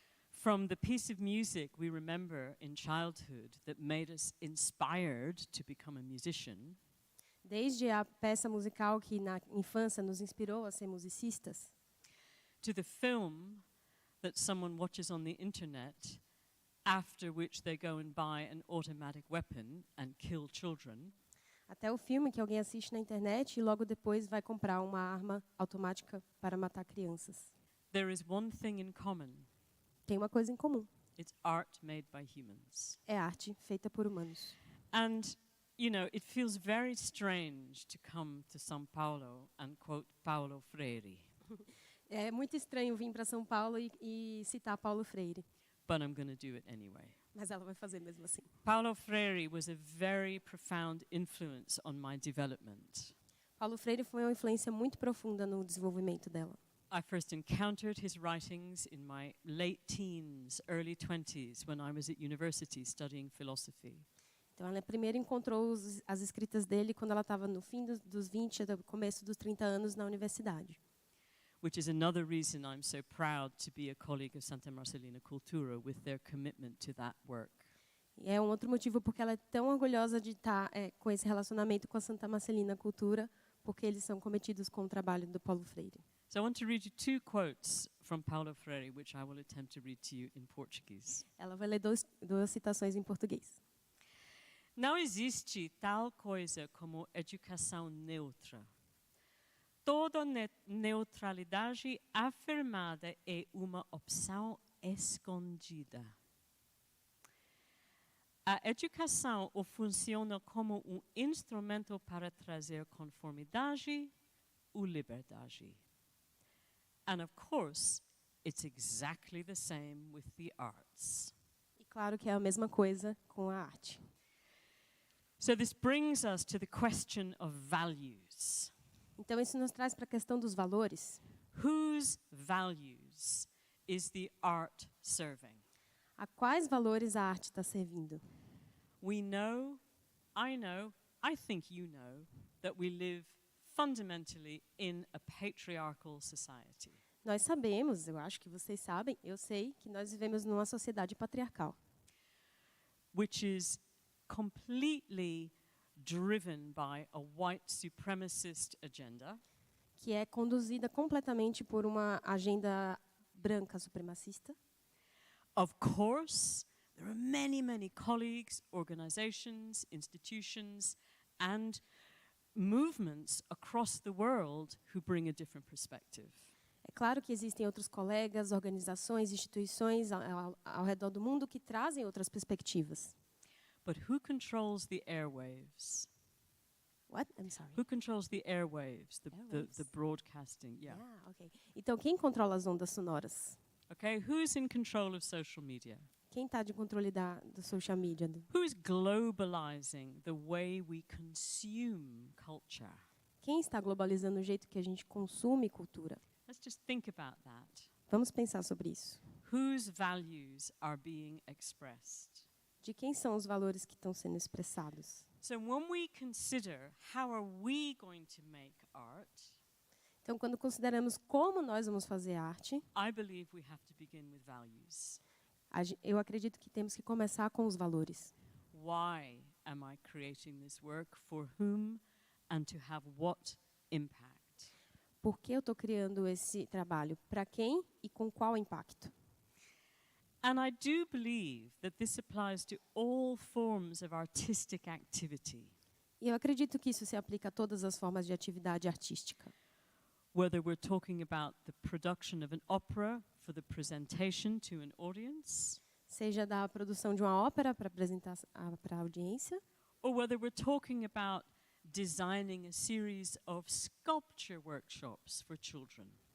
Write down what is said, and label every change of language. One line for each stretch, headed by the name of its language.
English: From the piece of music we remember in childhood that made us inspired to become a musician,
Portuguese: Desde a peça musical que na infância nos inspirou a ser musicistas,
English: to the film that someone watches on the internet, after which they go and buy an automatic weapon and kill children,
Portuguese: até o filme que alguém assiste na internet e logo depois vai comprar uma arma automática para matar crianças.
English: there is one thing in common.
Portuguese: Tem uma coisa em comum.
English: It's art made by humans.
Portuguese: É arte feita por humanos.
English: And, you know, it feels very strange to come to São Paulo and quote Paulo Freire,
Portuguese: É muito estranho vir para São Paulo e citar Paulo Freire,
English: but I'm going to do it anyway.
Portuguese: mas ela vai fazer mesmo assim.
English: Paulo Freire was a very profound influence on my development.
Portuguese: Paulo Freire foi uma influência muito profunda no desenvolvimento dela.
English: I first encountered his writings in my late teens, early 20s, when I was at university studying philosophy.
Portuguese: Então, ela primeiro encontrou as escritas dele quando ela estava no fim dos 20, no começo dos 30 anos na universidade.
English: Which is another reason I'm so proud to be a colleague of Santa Marcelina Cultura with their commitment to that work.
Portuguese: E é um outro motivo porque ela é tão orgulhosa de estar com esse relacionamento com a Santa Marcelina Cultura, porque eles são cometidos com o trabalho do Paulo Freire.
English: So I want to read you two quotes from Paulo Freire, which I will attempt to read to you in Portuguese.
Portuguese: Ela vai ler duas citações em português. Não existe tal coisa como educação neutra. Toda neutralidade afirmada é uma opção escondida. A educação funciona como um instrumento para trazer conformidade ou liberdade.
English: And of course, it's exactly the same with the arts.
Portuguese: E claro que é a mesma coisa com a arte.
English: So this brings us to the question of values.
Portuguese: Então, isso nos traz para a questão dos valores.
English: Whose values is the art serving?
Portuguese: A quais valores a arte está servindo?
English: We know, I think you know, that we live fundamentally in a patriarchal society.
Portuguese: Nós sabemos, eu acho que vocês sabem, eu sei que nós vivemos numa sociedade patriarcal,
English: Which is completely driven by a white supremacist agenda,
Portuguese: que é conduzida completamente por uma agenda branca supremacista.
English: Of course, there are many, many colleagues, organizations, institutions, and movements across the world who bring a different perspective.
Portuguese: É claro que existem outros colegas, organizações, instituições ao redor do mundo que trazem outras perspectivas.
English: But who controls the airwaves? What? I'm sorry. Who controls the airwaves, the Airwaves? broadcasting? Yeah. Okay.
Portuguese: Então, quem controla as ondas sonoras?
English: Okay, who's in control of social media?
Portuguese: Quem está de controle do social media?
English: Who's globalizing the way we consume culture?
Portuguese: Quem está globalizando o jeito que a gente consome cultura?
English: Let's just think about that.
Portuguese: Vamos pensar sobre isso.
English: Whose values are being expressed?
Portuguese: De quem são os valores que estão sendo expressados?
English: So when we consider how are we going to make art,
Portuguese: Então, quando consideramos como nós vamos fazer arte,
English: I believe we have to begin with values.
Portuguese: eu acredito que temos que começar com os valores.
English: Why am I creating this work? For whom? And to have what impact?
Portuguese: Por que eu estou criando esse trabalho? Para quem e com qual impacto?
English: And I do believe that this applies to all forms of artistic activity,
Portuguese: E eu acredito que isso se aplica a todas as formas de atividade artística.
English: whether we're talking about the production of an opera for the presentation to an audience,
Portuguese: Seja da produção de uma ópera para apresentar para a audiência,
English: or whether we're talking about designing a series of sculpture workshops for children.